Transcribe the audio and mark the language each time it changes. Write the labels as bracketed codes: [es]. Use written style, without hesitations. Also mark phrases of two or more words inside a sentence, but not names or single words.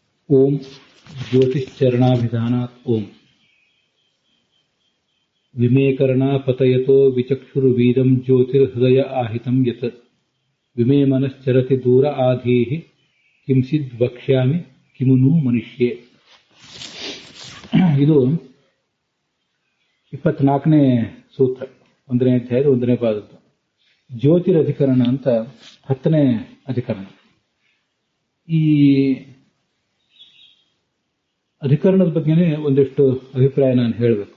[sa] ओम ज्योतिश्चरणाभिधानात् ओम विमेकरणा पतयतो विचक्षुर्वीदं ज्योतिर्हृदय आहितं यत् विमे मनश्चरति दूर आधीः किंसिद् वक्ष्यामि किमुनु मनुष्ये. [kn] ಇದು 24ನೇ ಸೂತ್ರ, 1ನೇ ಅಧ್ಯಾಯದ 1ನೇ ಪಾದದ್ದು. ಜ್ಯೋತಿರಧಿಕರಣ ಅಂತ 10ನೇ ಅಧಿಕರಣ. ಈ ಅಧಿಕರಣದ ಬಗ್ಗೆನೇ ಒಂದಿಷ್ಟು ಅಭಿಪ್ರಾಯ ನಾನು ಹೇಳಬೇಕು.